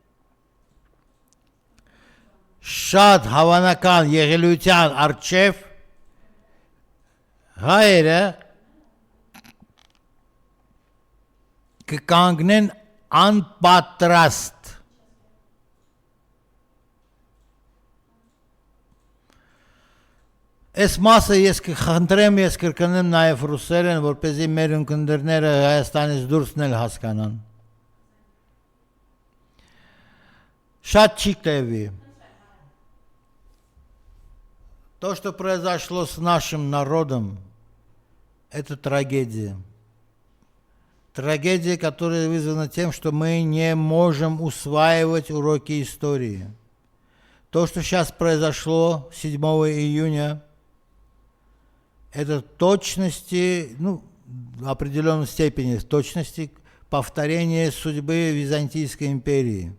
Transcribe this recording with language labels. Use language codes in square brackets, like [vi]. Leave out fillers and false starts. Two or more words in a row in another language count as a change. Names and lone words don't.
[hy] շատ հավանական եղելության առջև հայերը կկանգնեն անպատրաստ։ Այս մասը ես կխնդրեմ, ես կրկնեմ նաև ռուսերեն, որպեսզի մեր ունկնդիրները Հայաստանից դուրսն էլ հասկանան։ Շատ չի տևի։ [ru] То, что произошло с нашим народом, это трагедия. Трагедия, которая вызвана тем, что мы не можем усваивать уроки истории. То, что сейчас произошло 7 июня, это точности, в определенной степени точности повторение судьбы Византийской империи.